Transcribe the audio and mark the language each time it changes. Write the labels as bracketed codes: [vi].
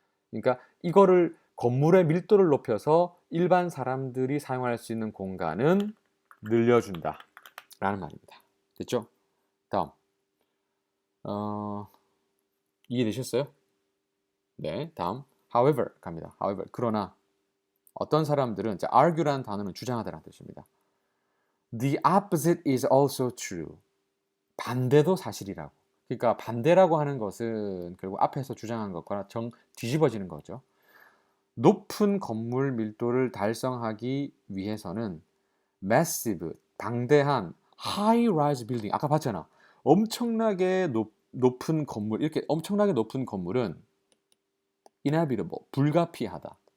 [ko] 그러니까 이거를, 건물의 밀도를 높여서 일반 사람들이 사용할 수 있는 공간은 늘려준다 라는 말입니다. 됐죠? 다음, 이해되셨어요? 네, 다음 however 갑니다. however, 그러나 어떤 사람들은, 자, argue라는 단어는 주장하다라는 뜻입니다. [en] The opposite is also true. [ko] 반대도 사실이라고. 그러니까 반대라고 하는 것은 결국 앞에서 주장한 것과 뒤집어지는 거죠. 높은 건물 밀도를 달성하기 위해서는 massive, 방대한 high-rise building, 아까 봤잖아. 엄청나게 높은 건물, 이렇게 엄청나게 높은 건물은 inhabitable, 불가피하다.